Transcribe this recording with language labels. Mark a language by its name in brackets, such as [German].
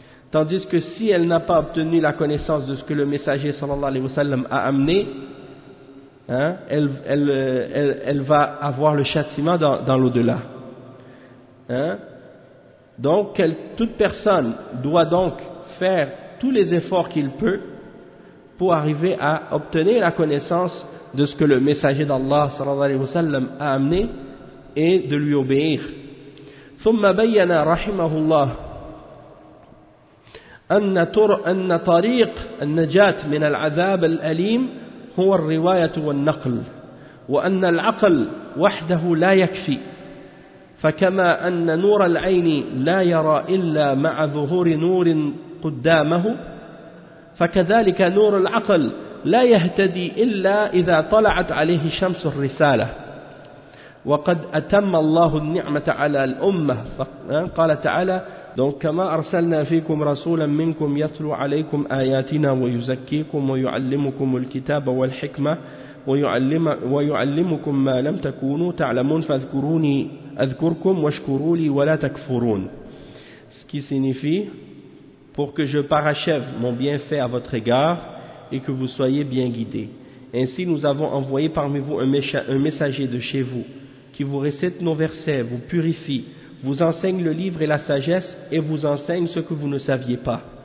[French] Tandis que si elle n'a pas obtenu la connaissance de ce que le messager sallallahu alayhi wa sallam a amené, hein, elle va avoir le châtiment dans l'au-delà. Hein? Donc, toute personne doit donc faire tous les efforts qu'il peut pour arriver à obtenir la connaissance de ce que le messager d'Allah sallallahu alayhi wa sallam a amené et de lui obéir. [Arabic] ثم بين رحمه الله أن طريق النجاة من العذاب الأليم هو الرواية والنقل وأن العقل وحده لا يكفي فكما أن نور العين لا يرى إلا مع ظهور نور قدامه فكذلك نور العقل لا يهتدي إلا إذا طلعت عليه شمس الرسالة وقد أتم الله النعمة على الأمة قال تعالى [French] donc [Arabic] كما أرسلنا فيكم رسولا منكم يتلو عليكم آياتنا ويزكيكم ويعلمكم الكتاب والحكمة ويعلمكم ما لم تكونوا تعلمون فاذكروني أذكركم واشكروا لي ولا تكفرون. [French] Ce qui signifie: pour que je parachève mon bienfait à votre égard et que vous soyez bien guidés. Ainsi, nous avons envoyé parmi vous un messager de chez vous qui vous récite nos versets, vous purifie, vous enseigne le livre et la sagesse et vous enseigne ce que vous ne saviez pas.